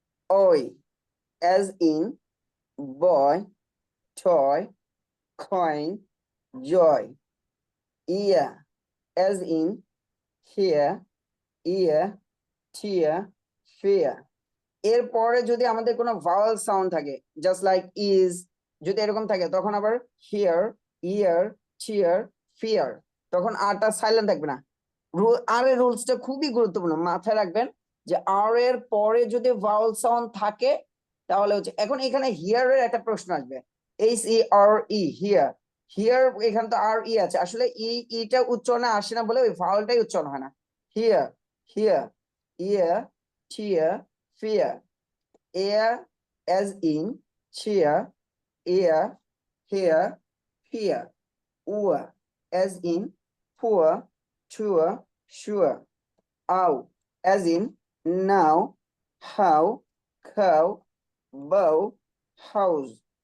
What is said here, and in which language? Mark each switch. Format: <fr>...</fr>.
<en>Oi as in boy, toy, coin, joy. Ear as in here, ear, tear, fear.</en> <bn>এরপরে যদি আমাদের কোনো Bhawal sound থাকে,</bn> <en>just like is,</en> <bn>যদি এরকম থাকে তখন আবার</bn> <en>here, year, cheer, fear,</en> <bn>তখন আরটা সাইলেন্ট থাকবে না। আর এর রুলসটা খুবই গুরুত্বপূর্ণ, মাথায় রাখবেন যে আর এর পরে যদি ভাওয়াল সাউন্ড থাকে তাহলে হচ্ছে, এখন এখানে হিয়ার এর একটা প্রশ্ন আসবে, H E আর E, here, here, এখানে তো আর ই আছে, আসলে ইটা উচ্চারণে আসে না বলে ওই ভাওয়ালটাই উচ্চারণ হয় না।</bn> <en>Here, here, year, cheer, fear. Air as in cheer, ear, here, here. Ua as in poor, tour, sure. Ow as in now, how, cow, bow, house.</en>